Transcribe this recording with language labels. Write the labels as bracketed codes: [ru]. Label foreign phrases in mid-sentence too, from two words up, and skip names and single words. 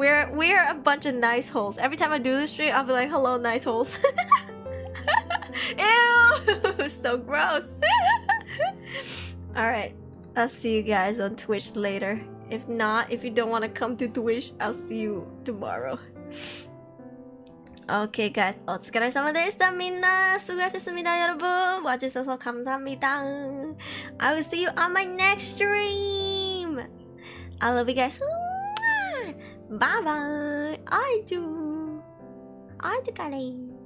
[en] We're a bunch of nice holes. Every time I do this stream, I'll be like, hello, nice holes. Ew! So gross. Alright. I'll see you guys on Twitch later. If not, if you don't want to come to Twitch, I'll see you tomorrow. Okay guys, [ja] お疲れ様でした。 [ko] みんな、수고하셨습니다, 여러분. 와주셔서 감사합니다. [en] I will see you on my next stream. I love you guys. Bye bye. I do. [ko] 가래.